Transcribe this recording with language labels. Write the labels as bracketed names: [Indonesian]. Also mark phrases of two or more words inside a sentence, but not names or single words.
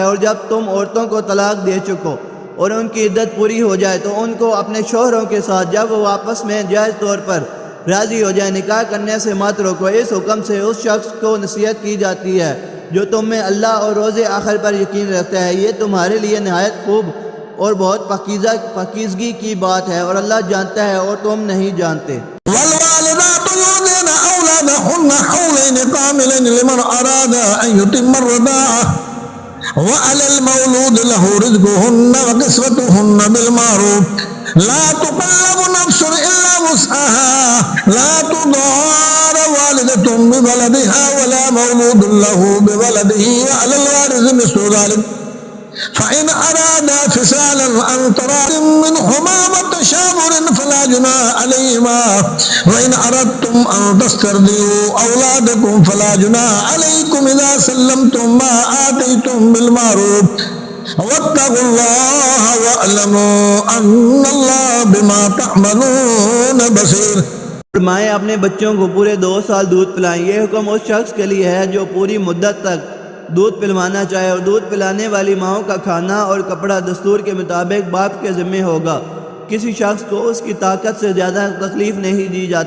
[Urdu] اور جب تم عورتوں کو طلاق دے چکو اور ان کی عدت پوری ہو جائے تو ان کو اپنے شوہروں کے ساتھ جب وہ آپس میں جائز طور پر راضی ہو جائے نکاح کرنے سے مت روکو. اس حکم سے اس شخص کو نصیحت کی جاتی ہے جو تم میں اللہ اور روز آخر پر یقین رکھتا ہے. یہ تمہارے لیے نہایت خوب اور بہت پاکیزگی کی بات ہے، اور اللہ جانتا ہے اور تم نہیں جانتے. [Arabic] والوالدات يرضعن أولادهن حولين كاملين لمن أراد أن يتم الرضاعة وعلى المولود له رزقهن وكسوتهن بالمعروف لا تكلف نفس إلا وسعها لا تضار والدة بولدها ولا مولود له بولده وعلى الوارث مثل ذلك فإن أرادا فصالا عن تراض منهما وتشاور فلا جناح عليهما وإن أردتم أن تسترضعوا أولادكم فلا جناح عليكم إذا سلمتم ما آتيتم بالمعروف واتقوا الله واعلموا أن الله بما تعملون بصير. [Urdu] مائیں اپنے بچوں کو پورے 2 سال دودھ پلائیں. یہ حکم اس شخص کے لیے ہے جو پوری مدت تک دودھ پلوانا چاہے، اور دودھ پلانے والی ماؤں کا کھانا اور کپڑا دستور کے مطابق باپ کے ذمے ہوگا. کسی شخص کو اس کی طاقت سے زیادہ تکلیف نہیں دی جاتی.